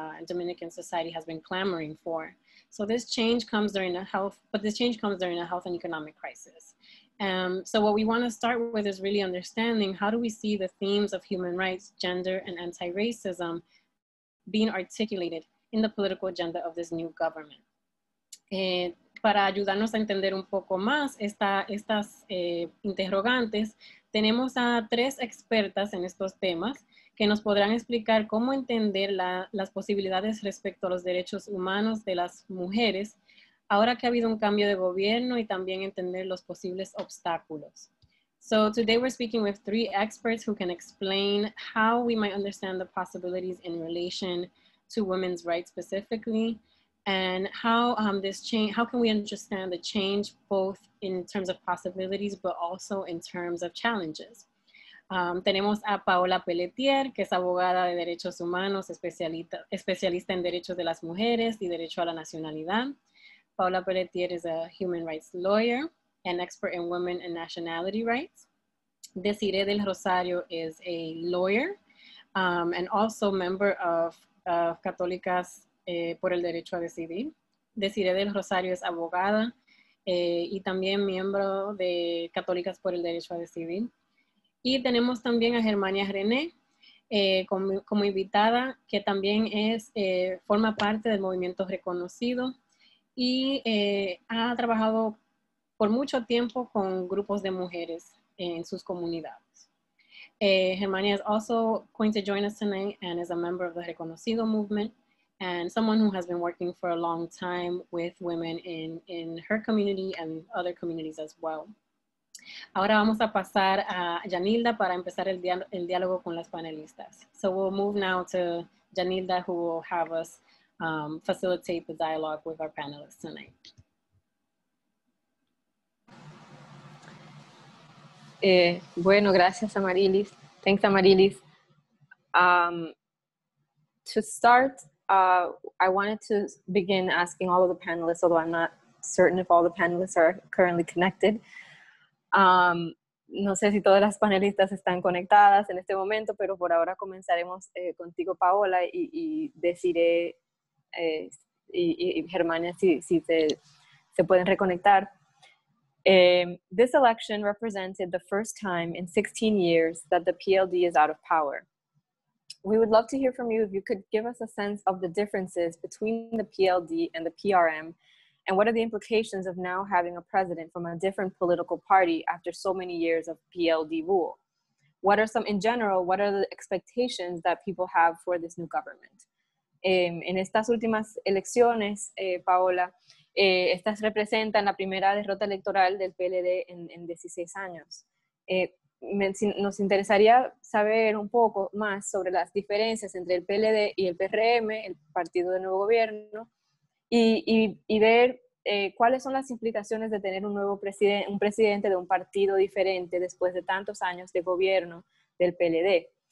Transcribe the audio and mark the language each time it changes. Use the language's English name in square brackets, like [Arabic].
[English] Dominican society has been clamoring for. So this change comes during a health and economic crisis. So what we want to start with is really understanding how do we see the themes of human rights, gender, and anti-racism being articulated in the political agenda of this new government. [Spanish] Para ayudarnos a entender un poco más estas interrogantes, tenemos a 3 expertas en estos temas que nos podrán explicar cómo entender las posibilidades respecto a los derechos humanos de las mujeres, ahora que ha habido un cambio de gobierno, y también entender los posibles obstáculos. [English] So today we're speaking with 3 experts who can explain how we might understand the possibilities in relation to women's rights specifically, and how can we understand the change both in terms of possibilities, but also in terms of challenges. [Spanish] Tenemos a Paola Pelletier, que es abogada de derechos humanos, especialista en derechos de las mujeres y derecho a la nacionalidad. [English] Paola Pelletier is a human rights lawyer and expert in women and nationality rights. Desiree del Rosario is a lawyer and also member of Católicas por el Derecho a Decidir. [Spanish] Desiree del Rosario es abogada y también miembro de Católicas por el Derecho a Decidir. Y tenemos también a Germania René como invitada, que también forma parte del movimiento reconocido y ha trabajado por mucho tiempo con grupos de mujeres en sus comunidades. [English] Germania is also going to join us tonight and is a member of the Reconocido movement and someone who has been working for a long time with women in her community and other communities as well. [Spanish] Ahora vamos a pasar a Yanilda para empezar el diálogo con las panelistas. [English] So we'll move now to Yanilda, who will have us facilitate the dialogue with our panelists tonight. [Spanish] Bueno, gracias, Amarilis. [English] Thanks, Amarilis. To start, I wanted to begin asking all of the panelists, although I'm not certain if all the panelists are currently connected. [Spanish] No sé si todas las panelistas están conectadas en este momento, pero por ahora comenzaremos contigo, Paola, y Desiree y Germania, si se pueden reconectar. [English] This election represented the first time in 16 years that the PLD is out of power. We would love to hear from you if you could give us a sense of the differences between the PLD and the PRM, and what are the implications of now having a president from a different political party after so many years of PLD rule? In general, what are the expectations that people have for this new government? [Spanish] En estas últimas elecciones, Paola, estas representan la primera derrota electoral del PLD en 16 años. Nos interesaría saber un poco más sobre las diferencias entre el PLD y el PRM, el Partido de Nuevo Gobierno, y ver cuáles son las implicaciones de tener un presidente de un partido diferente después de tantos años de gobierno del PLD.